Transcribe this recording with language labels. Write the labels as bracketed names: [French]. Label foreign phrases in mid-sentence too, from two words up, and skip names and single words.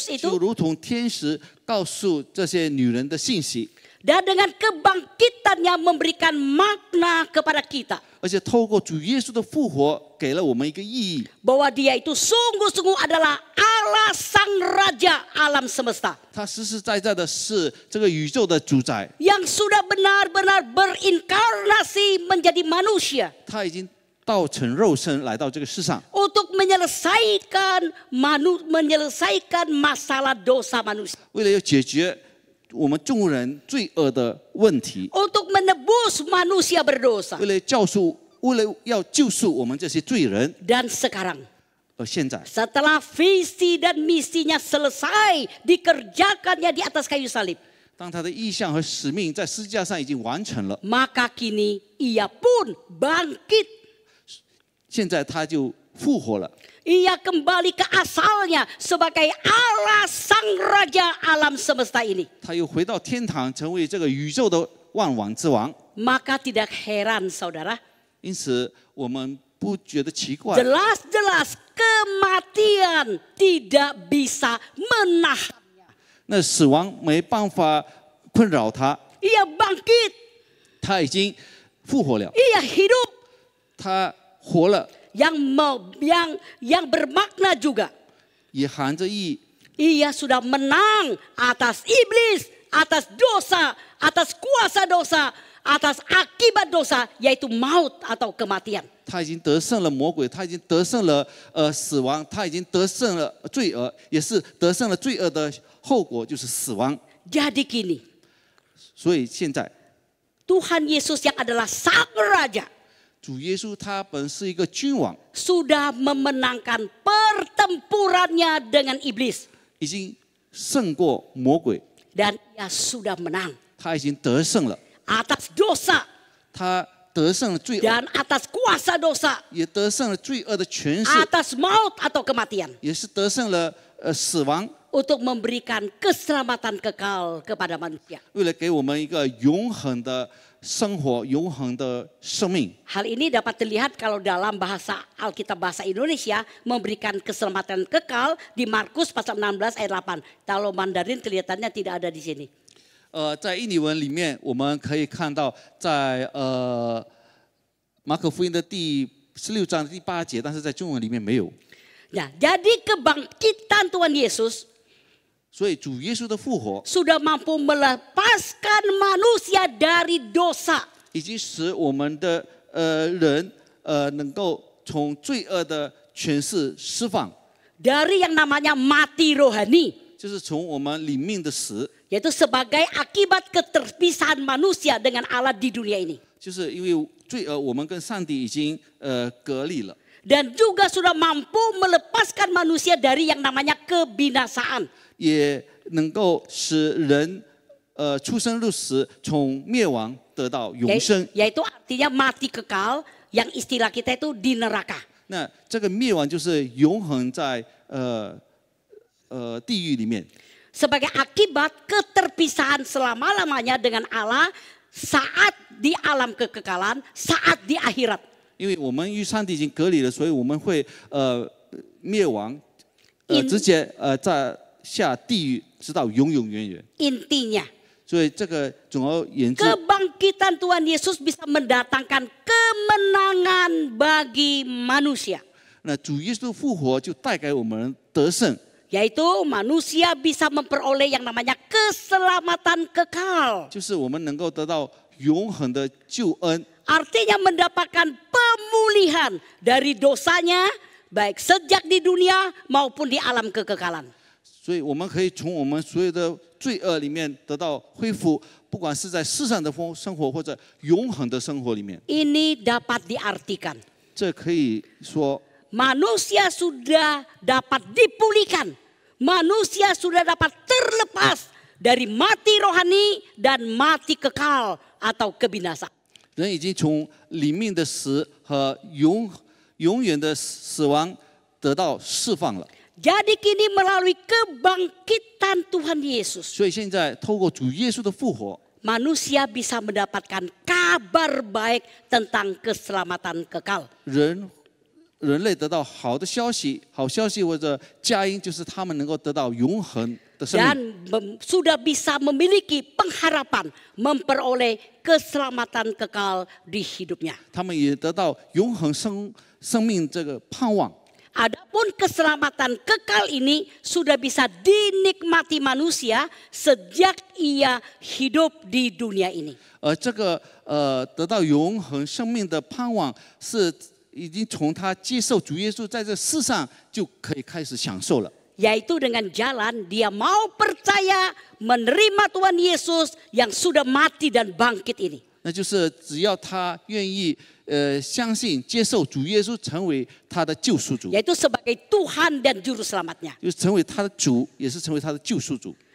[Chinese] 就 [Indonesian] itu, [Chinese] 如同天使告诉这些女人的信息， [Indonesian] dan dengan kebangkitannya memberikan makna kepada kita [Chinese] 而且透过主耶稣的复活，给了我们一个意义， [Indonesian] bahwa Dia itu sungguh-sungguh adalah Allah Sang Raja alam semesta [Chinese] 他实实在在的是这个宇宙的主宰， [Indonesian] yang sudah benar-benar berinkarnasi menjadi manusia [Chinese] 他已经道成肉身来到这个世上， [Indonesian] untuk menyelesaikan masalah dosa manusia, [Chinese] 为了要解决我们众人罪恶的问题， [Indonesian] untuk menebus manusia berdosa. [Chinese] 为了要救赎我们这些罪人。 [Indonesian] Dan sekarang [Chinese] 现在， [Indonesian] setelah visi dan misinya selesai dikerjakannya di atas kayu salib, [Chinese] 当他的意向和使命在十字架上已经完成了， [Indonesian] maka kini ia pun bangkit. [Chinese] 现在他就复活了， [Indonesian] Ia kembali ke asalnya sebagai Allah Sang Raja alam semesta ini. [Chinese] 他又回到天堂，成为这个宇宙的万王之王。 [Indonesian] Maka tidak heran saudara, [Chinese] 因此，我们不觉得奇怪， [Indonesian] jelas-jelas kematian tidak bisa menahan. [Chinese] 那死亡没办法困扰他， [Indonesian] Ia bangkit, [Chinese] 他已经复活了， [Indonesian] ia hidup. [Chinese] 他活了， [Indonesian] Yang bermakna juga, [Chinese] 也含着意， [Indonesian] ia sudah menang atas iblis, atas dosa, atas kuasa dosa, atas akibat dosa, yaitu maut atau kematian. [Chinese] 他已经得胜了魔鬼，他已经得胜了死亡，他已经得胜了罪恶，也是得胜了罪恶的后果就是死亡。 [Indonesian] Jadi kini, [Chinese] 所以现在 [Indonesian] Tuhan Yesus yang adalah Sang Raja [Chinese] 主耶稣他本是一个君王， [Indonesian] sudah memenangkan pertempurannya dengan iblis. [Chinese] 已经胜过魔鬼， [Indonesian] Dan ia sudah menang [Chinese] 他已经得胜了， [Indonesian] atas dosa [Chinese] 他得胜了罪恶， [Indonesian] dan atas kuasa dosa, [Chinese] 也得胜了罪恶的权势， [Indonesian] atas maut atau kematian, [Chinese] 也是得胜了死亡， [Indonesian] untuk memberikan keselamatan kekal kepada manusia. [Chinese] 为了给我们一个永恒的生活、永恒的生命。 [Indonesian] Hal ini dapat dilihat kalau dalam bahasa Alkitab bahasa Indonesia memberikan keselamatan kekal di Markus pasal 16 ayat 8. Kalau Mandarin kelihatannya tidak ada di sini. [Chinese] 在印尼文里面，我们可以看到在马可福音的第16章的第8节，但是在中文里面没有。 [Indonesian] Nah, jadi kebangkitan Tuhan Yesus [Chinese] 所以主耶稣的复活 [Indonesian] sudah mampu melepaskan manusia dari dosa. [Chinese] 已经使我们的人能够从罪恶的权势释放， [Indonesian] Dari yang namanya mati rohani. [Chinese] 就是从我们里面的死， [Indonesian] Yaitu sebagai akibat keterpisahan manusia dengan Allah di dunia ini. [Chinese] 就是因为罪恶，我们跟上帝已经隔离了。 [Indonesian] Dan juga sudah mampu melepaskan manusia dari yang namanya kebinasaan. [Chinese] 也能够使人出生入死，从灭亡得到永生。 [Indonesian] Yaitu artinya mati kekal, yang istilah kita itu di neraka. [Chinese] 那这个灭亡就是永恒在地狱里面， [Indonesian] Sebagai akibat keterpisahan selama-lamanya dengan Allah saat di alam kekekalan, saat di akhirat. [Chinese] 因为我们与上帝已经隔离了，所以我们会灭亡，直接在下地狱，直到永永远远。 [Indonesian] Intinya, [Chinese] 所以这个总而言之， [Indonesian] kebangkitan Tuhan Yesus bisa mendatangkan kemenangan bagi manusia. [Chinese] 那主耶稣复活就带给我们得胜， [Indonesian] Yaitu manusia bisa memperoleh yang namanya keselamatan kekal. [Chinese] 就是我们能够得到永恒的救恩， [Indonesian] Artinya mendapatkan pemulihan dari dosanya baik sejak di dunia maupun di alam kekekalan. [Chinese] 所以我们可以从我们所有的罪恶里面得到恢复，不管是在世上的生活或者永恒的生活里面。 [Indonesian] Ini dapat diartikan [Chinese] 这可以说， [Indonesian] manusia sudah dapat dipulihkan. Manusia sudah dapat terlepas dari mati rohani dan mati kekal atau kebinasaan. [Chinese] 人已经从里面的死和永远的死亡得到释放了。 [Indonesian] Jadi kini melalui kebangkitan Tuhan Yesus, [Chinese] 所以现在透过主耶稣的复活， [Indonesian] manusia bisa mendapatkan kabar baik tentang keselamatan kekal. [Chinese] 人类得到好的消息，好消息或者佳音，就是他们能够得到永恒的生命， [Indonesian] Dan sudah bisa memiliki pengharapan memperoleh keselamatan kekal di hidupnya. [Chinese] 他们也得到永恒生命这个盼望。 [Indonesian] Adapun keselamatan kekal ini sudah bisa dinikmati manusia sejak ia hidup di dunia ini. [Chinese] 这个得到永恒生命的盼望，是已经从他接受主耶稣在这世上就可以开始享受了。 [Indonesian] Yaitu dengan jalan dia mau percaya menerima Tuhan Yesus yang sudah mati dan bangkit ini. [Chinese] 那就是只要他愿意相信接受主耶稣成为他的救赎主， [Indonesian] yaitu sebagai Tuhan dan Juru Selamatnya. [Chinese] 就成为他的主，也是成为他的救赎主。